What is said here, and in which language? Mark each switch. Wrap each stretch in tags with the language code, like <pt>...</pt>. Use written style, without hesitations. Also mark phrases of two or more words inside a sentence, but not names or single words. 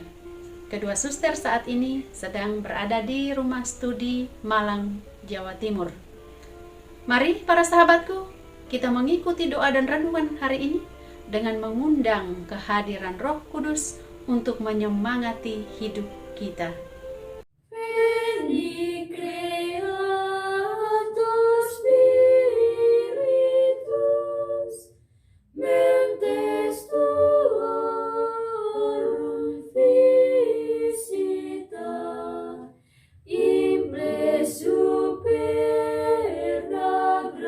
<id>Kedua suster saat ini sedang berada di rumah studi Malang, Jawa Timur. Mari para sahabatku, kita mengikuti doa dan renungan hari ini dengan mengundang kehadiran Roh Kudus untuk menyemangati hidup kita.</id> <la>Veni Creator Spiritus, mentes tuorum visita, imble superna</la>